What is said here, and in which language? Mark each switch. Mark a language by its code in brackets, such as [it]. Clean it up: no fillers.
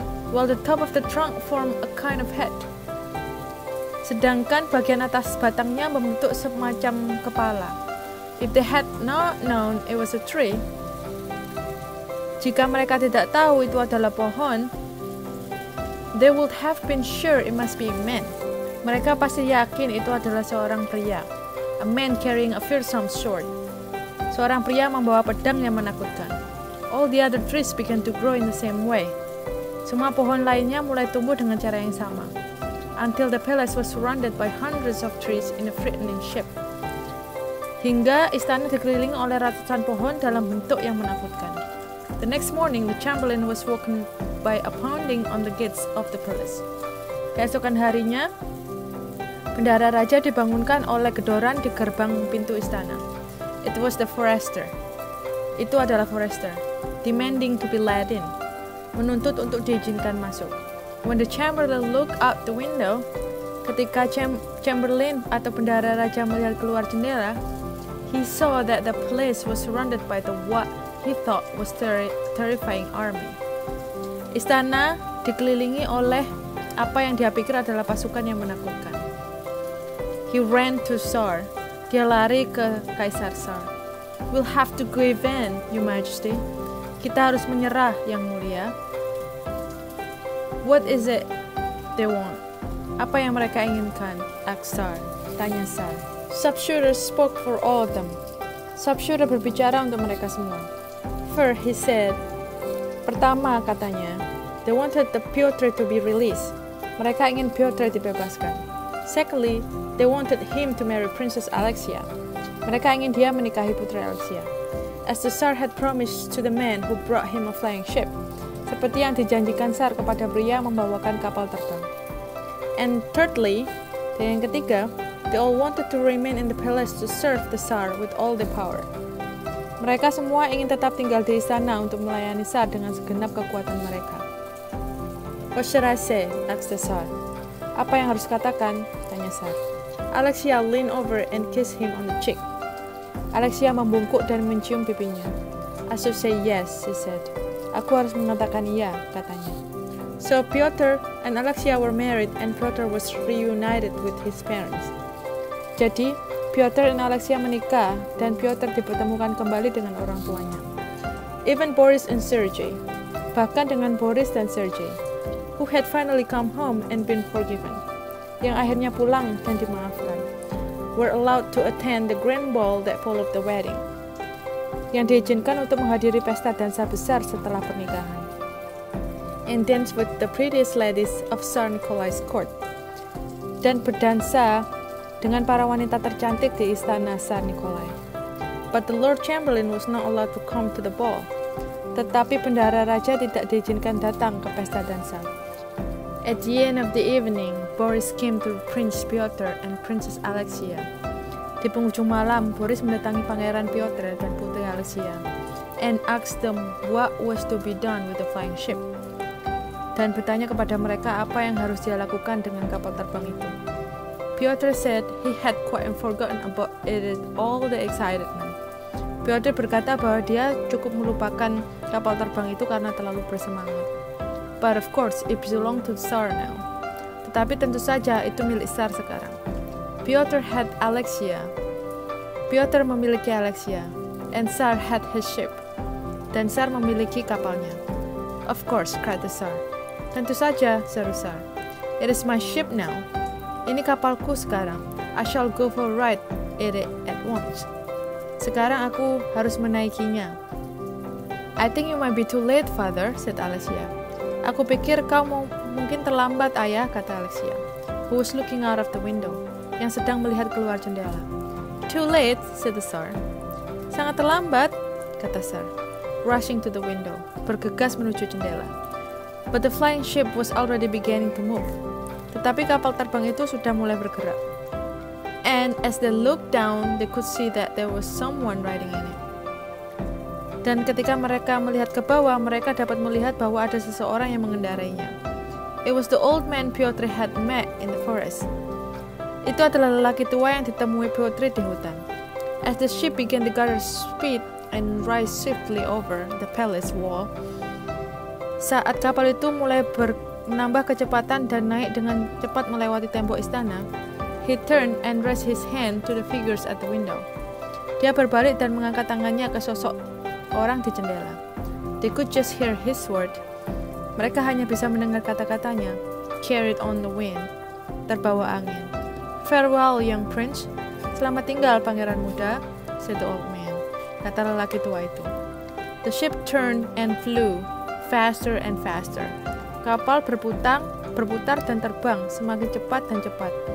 [en] While the top of the trunk formed a kind of head. [id] Sedangkan bagian atas batangnya membentuk semacam kepala. [en] If they had not known it was a tree, [id] jika mereka tidak tahu itu adalah pohon, [en] they would have been sure it must be a man. [id] Mereka pasti yakin itu adalah seorang pria. [en] A man carrying a fearsome sword. [id] Seorang pria membawa pedang yang menakutkan. [en] All the other trees began to grow in the same way. [id] Semua pohon lainnya mulai tumbuh dengan cara yang sama. [en] Until the palace was surrounded by hundreds of trees in a frightening shape. [id] Hingga istana dikelilingi oleh ratusan pohon dalam bentuk yang menakutkan. [en] The next morning, the Chamberlain was woken by a pounding on the gates of the palace. [id] Keesokan harinya, bendahara raja dibangunkan oleh gedoran di gerbang pintu istana. [en] It was the Forester. [id] Itu adalah Forester, [en] demanding to be let in, [id] menuntut untuk diizinkan masuk. [en] When the Chamberlain looked out the window, [id] ketika Chamberlain atau bendahara raja melihat keluar jendela, [en] he saw that the place was surrounded by the what he thought was terrifying army. [id] Istana dikelilingi oleh apa yang dia pikir adalah pasukan yang menakutkan. [en] He ran to Tsar. [id] Dia lari ke Kaisar Tsar. [en] We'll have to give in, Your Majesty. [id] Kita harus menyerah, Yang Mulia. [en] What is it they want? [id] Apa yang mereka inginkan? [en] Asked Tsar. [id] Tanya Tsar. [en] Sharpshooter spoke for all of them. [id] Sharpshooter berbicara untuk mereka semua. [en] First, he said, [id] pertama katanya, [en] they wanted the Pyotr to be released. [id] Mereka ingin Pyotr dibebaskan. [en] Secondly, they wanted him to marry Princess Alexia. [id] Mereka ingin dia menikahi putri Alexia. [en] As the Tsar had promised to the man who brought him a flying ship, [id] seperti yang dijanjikan Tsar kepada pria membawakan kapal terbang. [en] And thirdly, [id] dan yang ketiga, [en] they all wanted to remain in the palace to serve the Tsar with all the power. [id] Mereka semua ingin tetap tinggal di istana untuk melayani Tsar dengan segenap kekuatan mereka. [en] What should I say? Asked the Tsar. [id] Apa yang harus katakan? Tanya Tsar. [en] Alexia leaned over and kissed him on the cheek. [id] Alexia membungkuk dan mencium pipinya. [en] I should say yes, she said. [id] Aku harus mengatakan iya, katanya. [en] So Pyotr and Alexia were married and Pyotr was reunited with his parents. [id] Jadi, Pyotr dan Alexia menikah dan Pyotr dipertemukan kembali dengan orang tuanya. [en] Even Boris and Sergei, [id] bahkan dengan Boris dan Sergei, [en] who had finally come home and been forgiven, [id] yang akhirnya pulang dan dimaafkan, [en] were allowed to attend the grand ball that followed the wedding, [id] yang diizinkan untuk menghadiri pesta dansa besar setelah pernikahan, [en] and dance with the prettiest ladies of Tsar Nikolai's court, [id] dan berdansa dengan para wanita tercantik di istana Tsar Nikolai. [en] But the Lord Chamberlain was not allowed to come to the ball. [id] Tetapi bendahara raja tidak diizinkan datang ke pesta dansa. [en] At the end of the evening, Boris came to Prince Pyotr and Princess Alexia. [id] Di penghujung malam, Boris mendatangi Pangeran Pyotr dan Putri Alexia [en] and asked them what was to be done with the flying ship. [id] Dan bertanya kepada mereka apa yang harus dia lakukan dengan kapal terbang itu. [en] Pyotr said he had quite forgotten about it all the excitement. [id] Pyotr berkata bahwa dia cukup melupakan kapal terbang itu karena terlalu bersemangat. [en] But of course, it belonged to Tsar now. [id] Tetapi tentu saja itu milik Tsar sekarang. [en] Pyotr had Alexia. [id] Pyotr memiliki Alexia. [en] And Tsar had his ship. [id] Dan Tsar memiliki kapalnya. [en] Of course, cried the Tsar. [id] Tentu saja, seru Tsar. [en] It is my ship now. [id] Ini kapalku sekarang. [en] I shall go for a ride in it at once. [id] Sekarang aku harus menaikinya. [en] I think you might be too late, father, said Alexia. [id] Aku pikir kau mungkin terlambat, ayah, kata Alexia, [en] who was looking out of the window, [id] yang sedang melihat keluar jendela. [en] Too late, said the Tsar. [id] Sangat terlambat, kata Tsar, [en] rushing to the window, [id] bergegas menuju jendela. [en] But the flying ship was already beginning to move. [id] Tetapi kapal terbang itu sudah mulai bergerak. [en] And as they looked down, they could see that there was someone riding in it. [id] Dan ketika mereka melihat ke bawah, mereka dapat melihat bahwa ada seseorang yang mengendarainya. [en] It was the old man Pyotr had met in the forest. [id] Itu adalah lelaki tua yang ditemui Pyotr di hutan. [en] As the ship began to gather speed and rise swiftly over the palace wall, [id] saat kapal itu mulai menambah kecepatan dan naik dengan cepat melewati tembok istana, [en] he turned and raised his hand to the figures at the window. [id] Dia berbalik dan mengangkat tangannya ke sosok orang di jendela. [en] They could just hear his word. [id] Mereka hanya bisa mendengar kata-katanya, [en] carried on the wind, [id] terbawa angin. [en] Farewell, young prince. [id] Selamat tinggal, pangeran muda, [en] said the old man, [id] kata lelaki tua itu. [en] The ship turned and flew, faster and faster. [id] Kapal berputar dan terbang semakin cepat dan cepat.